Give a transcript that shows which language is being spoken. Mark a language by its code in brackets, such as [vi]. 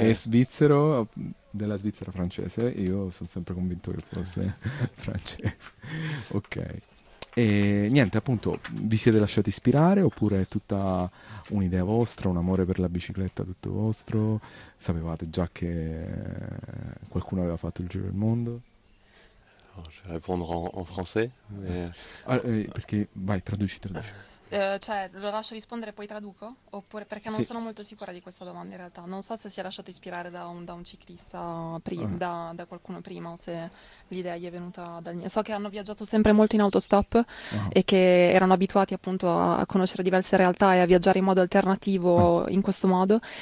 [it] È svizzero, della Svizzera francese. Io sono sempre convinto che fosse francese. Ok. E niente, appunto, vi siete lasciati ispirare oppure è tutta un'idea vostra, un amore per la bicicletta tutto vostro? Sapevate già che qualcuno aveva fatto il giro del mondo? [fr] Je vais répondre en français, mais... [it] Perché vai, traduci, traduci. Cioè, lo lascio rispondere e poi traduco? Oppure perché non Sì. sono molto sicura di questa domanda in realtà. Non so se si è lasciato ispirare da un ciclista, da qualcuno prima, o se l'idea gli è venuta dal niente. So che hanno viaggiato sempre molto in autostop e che erano abituati appunto a conoscere diverse realtà e a viaggiare in modo alternativo in questo modo.